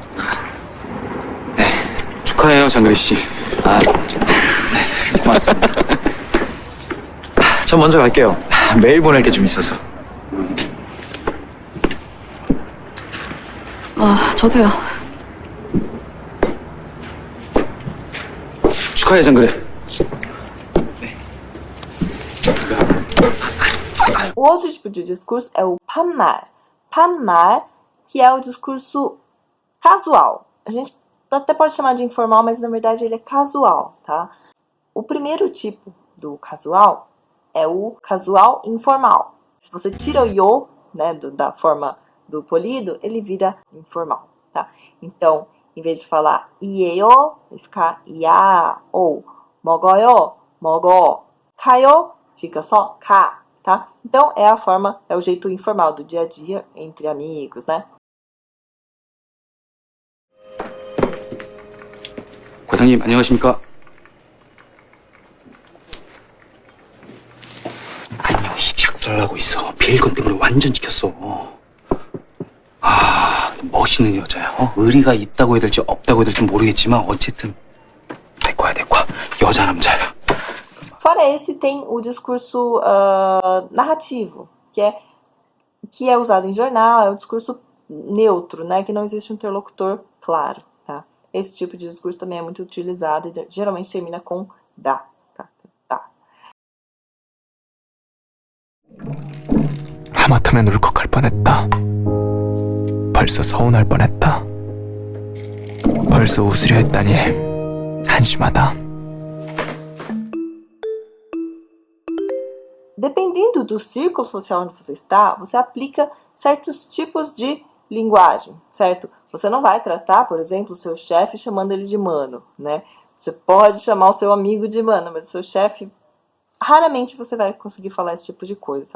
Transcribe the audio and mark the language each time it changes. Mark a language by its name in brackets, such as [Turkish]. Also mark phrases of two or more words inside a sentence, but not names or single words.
[Korean] 축하해요, 장그래 씨. 아, 네, 고맙습니다. 전 먼저 갈게요. 메일 보낼 게 좀 있어서. 저도요. 축하해, 장그래. [Portuguese] O outro tipo de discurso é o panmar. Panmar, que é o discurso casual. A gente até pode chamar de informal, mas na verdade ele é casual, tá? O primeiro tipo do casual é o casual informal. Se você tira o yo, né, da forma do polido, ele vira informal, tá? Então, em vez de falar ieo, vai ficar ia, ou [Korean] 먹어요, 먹어, 가요, [Portuguese] fica só ka, tá? Então, é a forma, é o jeito informal do dia a dia entre amigos, né? [Korean] 과장님, 안녕하십니까? 아니요, 작살나고 있어. 비일건 때문에 완전 지켰어. 아, 멋있는 여자야. 의리가 있다고 해야 될지 없다고 해야 될지 모르겠지만 어쨌든 내 거야, 내 거야. 여자 남자야. [Portuguese] Fora esse, tem o discurso narrativo, que é usado em jornal, é o discurso neutro, né? Que não existe um interlocutor claro, tá? Esse tipo de discurso também é muito utilizado e geralmente termina com da, tá? Tá. [Korean] 하마터면 울컥할 뻔했다. 벌써 서운할 뻔했다. 벌써 웃으려 했다니 한심하다. [Portuguese] Dependendo do círculo social onde você está, você aplica certos tipos de linguagem, certo? Você não vai tratar, por exemplo, o seu chefe chamando ele de mano, né? Você pode chamar o seu amigo de mano, mas o seu chefe, raramente você vai conseguir falar esse tipo de coisa, tá?